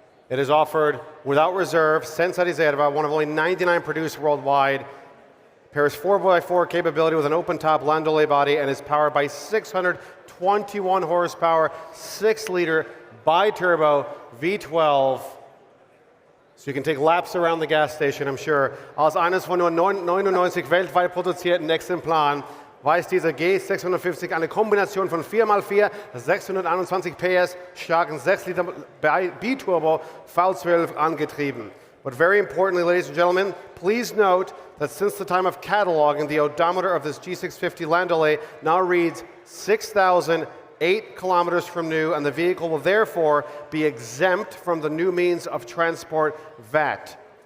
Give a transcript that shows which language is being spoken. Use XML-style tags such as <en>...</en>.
<en>It is offered without reserve,</en> <it>senza riserva,</it> <en>one of only 99 produced worldwide. Pairs 4x4 capability with an open-top Landaulet body and is powered by 621 horsepower, 6-liter bi-turbo V12. So you can take laps around the gas station, I'm sure.</en> <de>Aus eines von nur 99 weltweit produzierten Exemplaren weist dieser G650 eine Kombination von 4x4, 621 PS, starken 6-Liter Biturbo V12 angetrieben.</de> <en>But very importantly, ladies and gentlemen, please note that since the time of cataloging, the odometer of this G650 Landaulet now reads 6,008 kilometers from new, and the vehicle will therefore be exempt from the new means of transport VAT.</en>